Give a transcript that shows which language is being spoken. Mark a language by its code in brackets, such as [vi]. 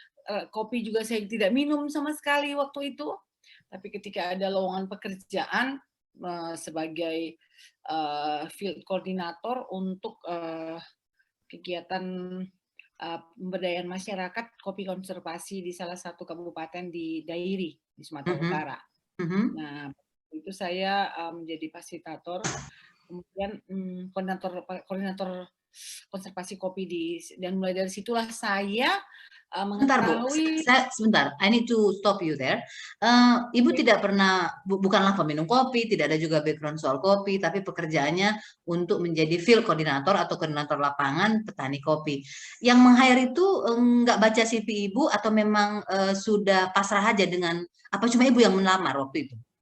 [id] Kopi juga saya tidak minum sama sekali waktu itu. Tapi ketika ada lowongan pekerjaan sebagai field koordinator untuk kegiatan pemberdayaan masyarakat kopi konservasi di salah satu kabupaten di Dairi di Sumatera Utara. Nah, itu saya menjadi fasilitator, kemudian koordinator konservasi kopi dan mulai dari situlah saya Sebentar Bu, mengetahui. sebentar, [en] I need to stop you there. [id] Ibu tidak pernah, bukanlah peminum kopi, tidak ada juga background soal kopi, tapi pekerjaannya untuk menjadi field koordinator atau koordinator lapangan petani kopi. Yang meng-hire itu nggak baca CV Ibu atau memang sudah pasrah aja dengan, apa cuma Ibu yang melamar waktu itu?